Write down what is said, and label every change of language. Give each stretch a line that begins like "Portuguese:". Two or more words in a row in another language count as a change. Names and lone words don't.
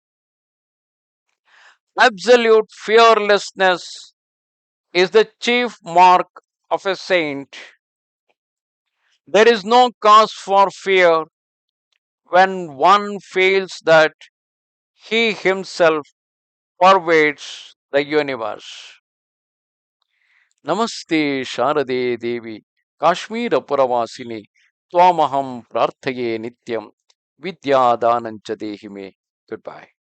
English: Absolute fearlessness is the chief mark of a saint. There is no cause for fear when one feels that he himself pervades the universe.
Sanskrit: ನಮಸ್ತೆ ಶಾರದೆ ದೇವಿ ಕಾಶ್ಮೀರ ಪುರವಾಸಿನಿ ತ್ವಾಮಹಂ ಪ್ರಾರ್ಥಯೇ ನಿತ್ಯಂ ವಿದ್ಯಾದಾನಂಚ ದೇಹಿ ಮೇ.
English: good bye.